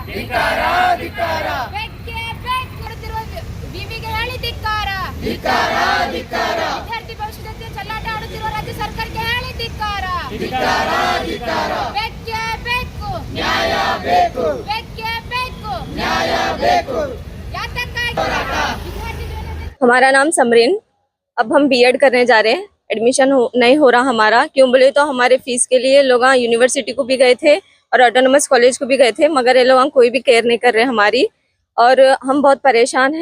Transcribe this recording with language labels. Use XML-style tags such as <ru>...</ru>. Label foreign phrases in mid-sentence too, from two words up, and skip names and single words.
<kn>ಬೇಕೇ ಬೇಕು ಕೊಡುತ್ತಿರುವ ವಿವಿಗೆ ಹೇಳಿ ಧಿಕ್ಕಾರ. ವಿದ್ಯಾರ್ಥಿ ಭವಿಷ್ಯ ಜೊತೆ ಚೆಲ್ಲಾಟ ಆಡುತ್ತಿರುವ ರಾಜ್ಯ ಸರ್ಕಾರಕ್ಕೆ ಹೇಳಿ ಧಿಕ್ಕಾರ. ಬೇಕೇ ಬೇಕು ನ್ಯಾಯ ಬೇಕು. ಬೇಕೇ ಬೇಕು ನ್ಯಾಯ ಬೇಕು.</kn> <hi>हमारा नाम समरीन। अब हम बीएड करने जा रहे हैं। एडमिशन नहीं हो रहा हमारा, क्यों बोले तो हमारे फीस के लिए लोग यूनिवर्सिटी को भी गए थे और ऑटोनोमस कॉलेज को भी गए थे, मगर ये लोग कोई भी केयर नहीं कर रहे हमारी, और हम बहुत परेशान हैं।</hi>